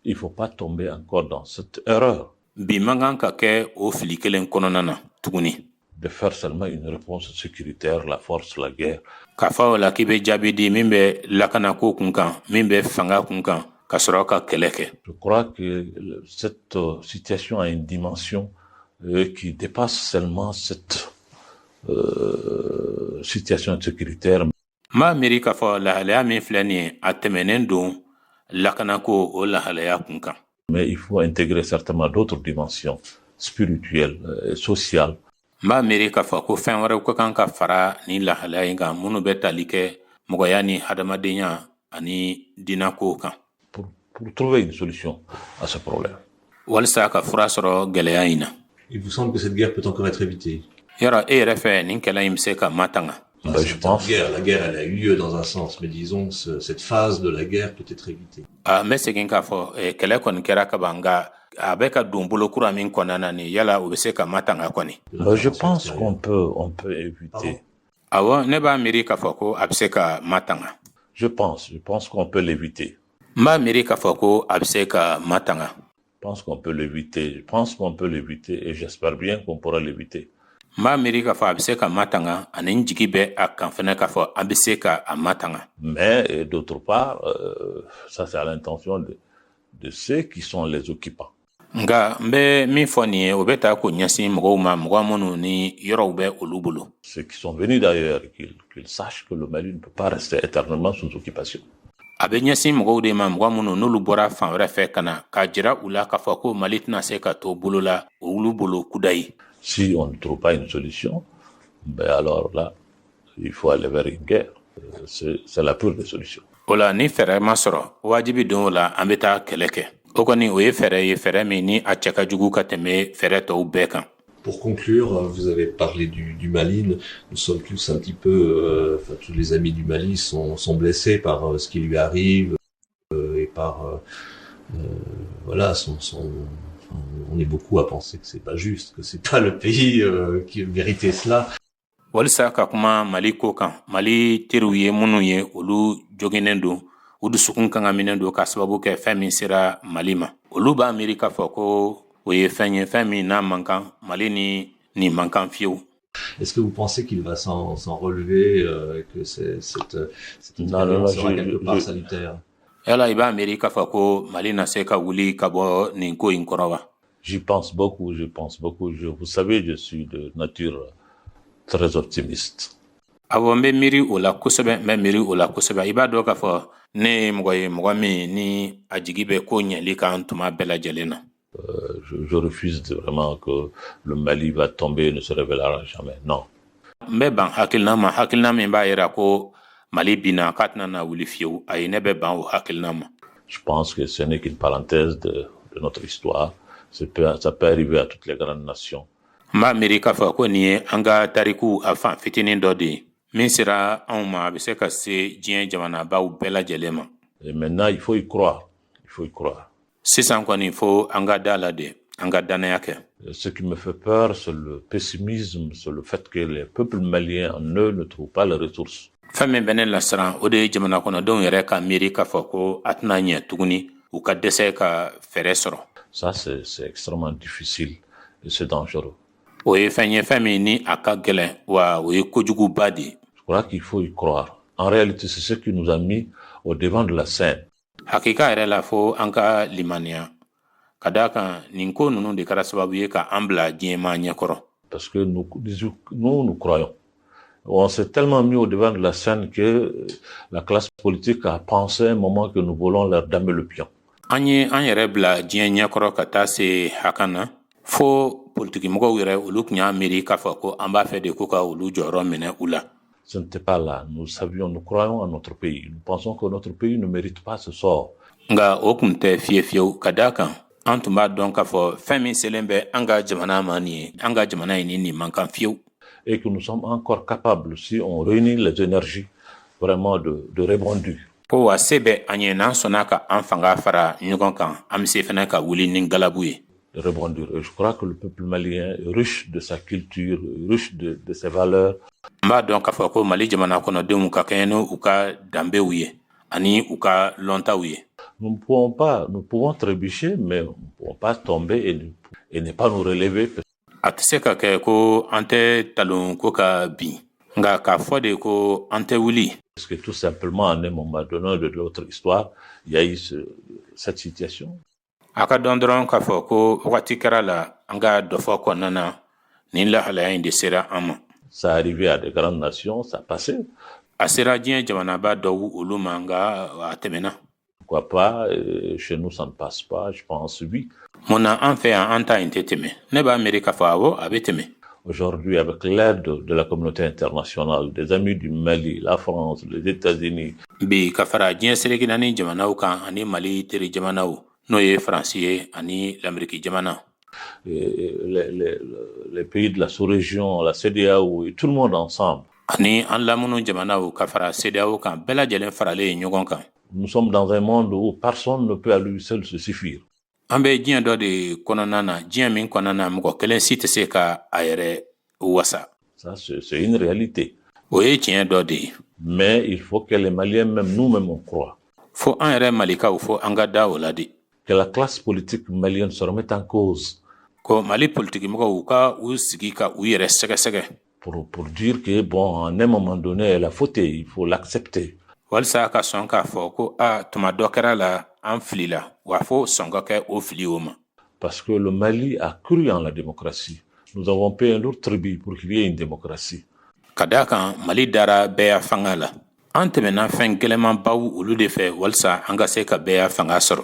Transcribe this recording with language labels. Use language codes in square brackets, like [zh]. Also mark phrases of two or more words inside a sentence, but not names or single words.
[fr] Il ne faut pas tomber encore dans cette erreur. [bm] Bi mangan ka ke o fili kelen kɔnɔna na tuguni. [fr] De faire seulement une réponse sécuritaire, la force, la guerre. [bm] Ka fa o la k'i bɛ jaabi di min bɛ lakanako kun kan, min bɛ fanga kun kan, ka sɔrɔ ka kɛlɛ kɛ. [fr] Je crois que cette situation a une dimension qui dépasse seulement cette situation sécuritaire. [bm] Ma miiri k'a fɔ lahalaya min filɛ nin ye a tɛmɛnen don lakanako o lahalaya kun kan. [fr] Mais il faut intégrer certainement d'autres dimensions spirituelles et sociales. [bm] Ma miiri k'a fɔ ko fɛn wɛrɛw ka kan ka fara ni lahalaya in kan minnu bɛ tali kɛ mɔgɔya ni hadamadenya ani dinako kan. [fr] Pour trouver une solution à ce problème. [bm] Walisa ka fura sɔrɔ gɛlɛya in na. [fr] Il vous semble que cette guerre peut encore être évitée? [bm] Yɔrɔ e yɛrɛ fɛ nin kɛlɛ in bɛ se ka matanga. [fr] Je pense. La guerre, elle a eu lieu dans un sens, mais disons, cette phase de la guerre peut être évitée. [bm] Mɛ segin k'a fɔ kɛlɛ kɔni kɛra ka ban nka a bɛ ka don bolo kura min kɔnɔna na nin yala o bɛ se ka matanga kɔni. [fr] Je pense qu'on peut éviter. [bm] Awɔ ne b'a miiri k'a fɔ ko a bɛ se ka matanga. [fr] Je pense qu'on peut l'éviter. [bm] N b'a miiri k'a fɔ ko a bɛ se ka matanga. [fr] Je pense qu'on peut l'éviter et j'espère bien qu'on pourra l'éviter. [bm] N b'a miiri k'a fɔ a bɛ se ka matanga ani n jigi bɛ a kan fɛnɛ k'a fɔ an bɛ se ka a matanga. [fr] Mais d'autre part, ça c'est à l'intention de ceux qui sont les occupants. [bm] Nka n bɛ min fɔ nin ye o bɛ taa k'o ɲɛsin mɔgɔw ma mɔgɔ minnu ni yɔrɔw bɛ olu bolo. [fr] Ceux qui sont venus d'ailleurs, qu'ils sachent que le Mali ne peut pas rester éternellement sous occupation. [bm] A bɛ ɲɛsin mɔgɔw de ma mɔgɔ minnu n'olu bɔra fan wɛrɛ fɛ ka na k'a jira u la k'a fɔ ko Mali tɛna se ka to bolo la olu bolo kuda ye. [fr] Si on ne trouve pas une solution, ben alors là, il faut aller vers une guerre. C'est la pure des solutions. [bm] O la ni fɛɛrɛ ma sɔrɔ wajibi don o la an bɛ taa kɛlɛ kɛ. O kɔni o ye fɛɛrɛ min ni a cɛ ka jugu ka tɛmɛ fɛɛrɛ tɔw bɛɛ kan. [fr] Pour conclure, vous avez parlé du Mali. Nous sommes tous un petit peu, tous les amis du Mali sont blessés par ce qui lui arrive et par voilà, on est beaucoup à penser que c'est pas juste, que c'est pas le pays qui méritait cela. [bm] Walisa ka kuma Mali ko kan, Mali teriw ye minnu ye olu joginen don, u dusukun kan ka minɛ don ka sababu kɛ fɛn min sera Mali ma. Olu b'a miiri k'a fɔ ko o ye fɛn ye fɛn min n'a man kan Mali ni man kan fiyewu. [fr] Est-ce que vous pensez qu'il va s'en relever, que cette expérience sera quelque part salutaire? [bm] Yala i b'a miiri k'a fɔ ko Mali na se ka wuli ka bɔ nin ko in kɔrɔ wa? [fr] J'y pense beaucoup. Vous savez, je suis de nature très optimiste. [bm] Awɔ n bɛ miiri o la kosɛbɛ i b'a dɔn k'a fɔ ne ye mɔgɔ min ni a jigi bɛ ko ɲɛli kan tuma bɛɛ lajɛlen na. [fr] Je refuse vraiment que le Mali va tomber et ne se révélera jamais. Non. [bm] N bɛ ban hakilina min b'a yira ko Mali bina k'a tɛna na wuli fiyewu ayi ne bɛ ban o hakilina ma. [fr] Je pense que ce n'est qu'une parenthèse de notre histoire. Ça peut arriver à toutes les grandes nations. [bm] N b'a miiri k'a fɔ ko nin ye an ka tariku a fan fitinin dɔ de ye min sera anw ma a bɛ se ka se diɲɛ jamanabaw bɛɛ lajɛlen ma. [fr] Et maintenant, il faut y croire. [bm] Sisan kɔni fo an ka da la de an ka danaya kɛ. [fr] Ce qui me fait peur, c'est le pessimisme, c'est le fait que les peuples maliens en eux ne trouvent pas les ressources. [bm] Fɛn min bɛ ne lasiran o de ye jamana kɔnɔdenw yɛrɛ ka miiri k'a fɔ ko a tɛna ɲɛ tuguni u ka dɛsɛ ka fɛɛrɛ sɔrɔ. [fr] Ça, c'est extrêmement difficile et c'est dangereux. [bm] O ye fɛn ye fɛn min ni a ka gɛlɛn wa o ye kojuguba de ye. [fr] Je crois qu'il faut y croire. En réalité, c'est ce qui nous a mis au devant de la scène. [bm] Hakika yɛrɛ la fo an ka limaniya ka d'a kan nin ko ninnu de kɛra sababu ye ka an bila diɲɛma ɲɛkɔrɔ. [fr] Parce que nous croyons. On s'est tellement mis au devant de la scène que la classe politique a pensé un moment que nous voulons leur damer le pion. [bm] An ye an yɛrɛ bila diɲɛ ɲɛkɔrɔ ka taa se hakan na fo politikimɔgɔw yɛrɛ olu tun y'a miiri k'a fɔ ko an b'a fɛ de ko ka olu jɔyɔrɔ minɛ u la. [fr] Ce n'était pas là. Nous croyons en notre pays. Nous pensons que notre pays ne mérite pas ce sort. [bm] Nka o kun tɛ fiyewu ka d'a kan an tun b'a dɔn k'a fɔ fɛn min selen bɛ an ka jamana ma nin ye an ka jamana in nin man kan fiyewu. [fr] Et que nous sommes encore capables, si on réunit les énergies, vraiment de rebondir. [bm] Ko wa se bɛ an ye n'an sɔnna ka an fanga fara ɲɔgɔn kan an bɛ se fana ka wuli ni galabu ye. [fr] De rebondir. Et je crois que le peuple malien est riche de sa culture, riche de ses valeurs. [bm] N b'a dɔn k'a fɔ ko Mali jamana kɔnɔdenw ka kɛɲɛ n'u ka danbew ye ani u ka lɔntaw ye. [fr] Nous pouvons trébucher, mais nous ne pouvons pas tomber et ne pas nous relever. [bm] A tɛ se ka kɛ ko an tɛ talon ko ka bin nka k'a fɔ de ko an tɛ wuli. [fr] Parce que tout simplement, à un moment donné de notre histoire, il y a eu cette situation. [bm] A ka dɔn dɔrɔn k'a fɔ ko wagati kɛra la an ka dɔ fɔ kɔnɔna na nin lahalaya in de sera an ma. [fr] Ça arrivait à des grandes nations, ça passait. [bm] A sera diɲɛ jamanaba dɔw olu ma nka a tɛmɛna. [fr] Pourquoi pas? Chez nous, ça ne passe pas, je pense, oui. [bm] Mun na an fɛ yan an ta in tɛ tɛmɛ? Ne b'a miiri k'a fɔ awɔ a bɛ tɛmɛ. [fr] Aujourd'hui, avec l'aide de la communauté internationale, des amis du Mali, la France, les États-Unis. [bm] Bi ka fara diɲɛ seleki naani jamanaw kan ani Mali teri jamanaw n'o ye Faransi ye ani l'Amérique jamana. [fr] Les pays de la sous-région, la CEDEAO, et tout le monde ensemble. [bm] Ani an lamunu jamanaw ka fara CEDEAO kan bɛɛ lajɛlen faralen ɲɔgɔn kan. [fr] Nous sommes dans un monde où personne ne peut à lui seul se suffire. [bm] An bɛ diɲɛ dɔ de kɔnɔna na diɲɛ min kɔnɔna na mɔgɔ kelen si tɛ se ka a yɛrɛ wasa. [fr] Ça, c'est une réalité. [bm] O ye tiɲɛ dɔ de ye. [fr] Mais il faut que les Maliens, même nous-mêmes, on croit. [bm] Fo an yɛrɛ malikaw fo an ka da o la de. [fr] Que la classe politique malienne se remette en cause. [bm] Ko Mali politikimɔgɔw ka u sigi ka u yɛrɛ sɛgɛsɛgɛ. [fr] Pour dire que, bon, à un moment donné, elle a fauté, il faut l'accepter. [bm] Walisa ka sɔn k'a fɔ ko tuma dɔ kɛra la an filila wa fo sɔn ka kɛ o fili o ma. [fr] Parce que le Mali a cru en la démocratie. Nous avons payé un lourd tribut pour qu'il y ait une démocratie. [bm] Ka d'a kan Mali dara bɛɛ fanga la. An tɛmɛna fɛn gɛlɛmanbaw olu de fɛ walisa an ka se ka bɛɛ fanga sɔrɔ.